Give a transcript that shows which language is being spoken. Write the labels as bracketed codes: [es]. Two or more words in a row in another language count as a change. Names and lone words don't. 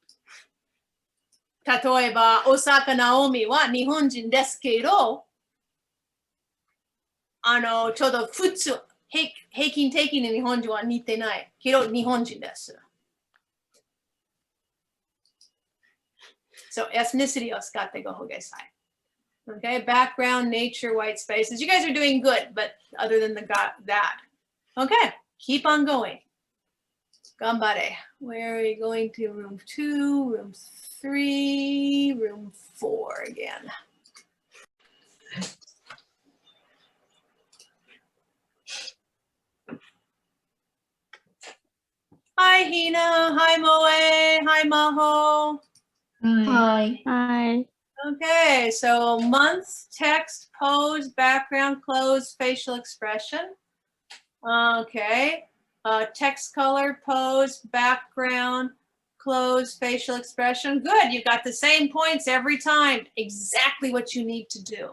[ja] 例えば、大坂なおみは日本人ですけど、ちょうど普通、平均的に日本人は似てないけど、日本人です。 [en] So, ethnicity [ja] を使ってごください。 [en] Okay, background, nature, white spaces. You guys are doing good, but other than that. Okay, keep on going. Gambare. Where are you going to? Room 2, room 3, room 4 again. Hi, Hina. Hi, Moe. Hi, Maho. Hi. Hi. Okay, so month, text, pose, background, clothes, facial expression. Okay, text color, pose, background, clothes, facial expression. Good, you got the same points every time. Exactly what you need to do.